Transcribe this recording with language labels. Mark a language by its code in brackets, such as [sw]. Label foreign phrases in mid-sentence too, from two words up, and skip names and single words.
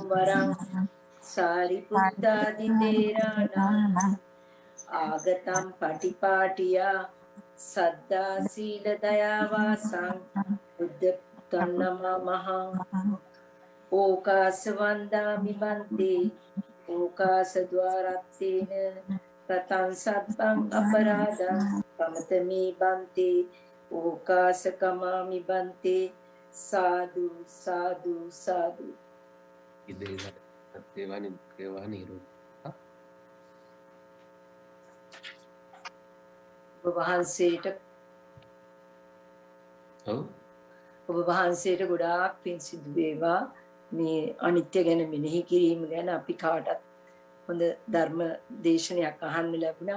[pi] වරං සාරිපුත්තාදි තේරාණං ආගතම් පටිපාටියා සද්දා සීල දයා වාසං බුද්ධ තන්නමහං ඕකාස වන්දාමි බන්තේ ඕකාස ద్వාරත්තේන රතං සබ්බං අපරාධං පමතමේ බන්තේ ඕකාස කමාමි බන්තේ සාදු සාදු සාදු. ඉදේවනි දේවානීරු [si] ඔබ වහන්සේට ගොඩාක් පින් සිදු වේවා. මේ අනිත්‍ය ගැන මෙනෙහි කිරීම ගැන අපි කාටත් හොඳ ධර්ම දේශනයක් අහන්න ලැබුණා.